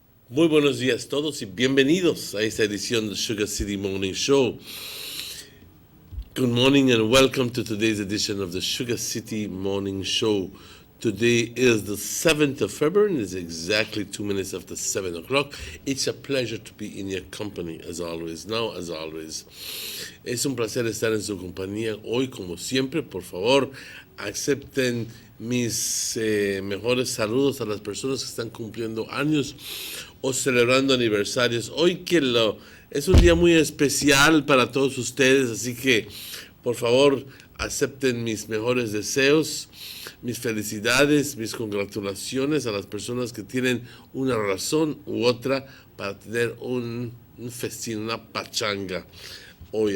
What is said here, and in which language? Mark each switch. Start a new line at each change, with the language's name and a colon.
Spanish: Muy buenos días todos y bienvenidos a esta edición del Sugar City Morning Show.
English: Good morning and welcome to today's edition of the Sugar City Morning Show. Today is the 7th of February and it's exactly 2 minutes after 7 o'clock. It's a pleasure to be in your company as always. Now, as always,
Spanish: es un placer estar en su compañía hoy como siempre. Por favor, acepten mis mejores saludos a las personas que están cumpliendo años o celebrando aniversarios. Hoy es un día muy especial para todos ustedes, así que por favor acepten mis mejores deseos, mis felicidades, mis congratulaciones a las personas que tienen una razón u otra para tener un festín, una pachanga hoy.